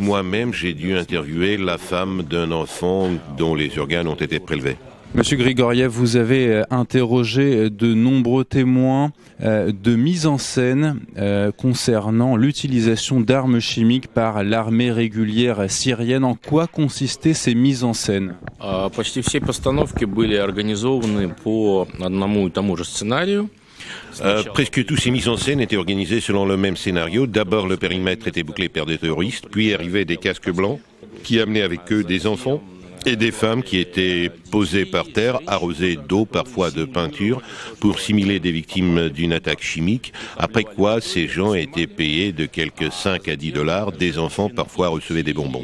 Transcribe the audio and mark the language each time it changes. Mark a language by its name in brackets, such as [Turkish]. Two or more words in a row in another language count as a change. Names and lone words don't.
[French] Moi-même, j'ai dû interviewer la femme d'un enfant dont les organes ont été prélevés. Monsieur Grigoriev, vous avez interrogé de nombreux témoins de mise en scène concernant l'utilisation d'armes chimiques par l'armée régulière syrienne. En quoi consistaient ces mises en scène ? [Russian] Почти все постановки были организованы по одному и тому же сценарию. [French] Presque tous ces mises en scène étaient organisées selon le même scénario. D'abord, le périmètre était bouclé par des terroristes, puis arrivaient des casques blancs. qui amenaient avec eux des enfants et des femmes qui étaient posées par terre, arrosées d'eau, parfois de peinture, pour simuler des victimes d'une attaque chimique, après quoi ces gens étaient payés de quelques 5 à 10 $, des enfants parfois recevaient des bonbons.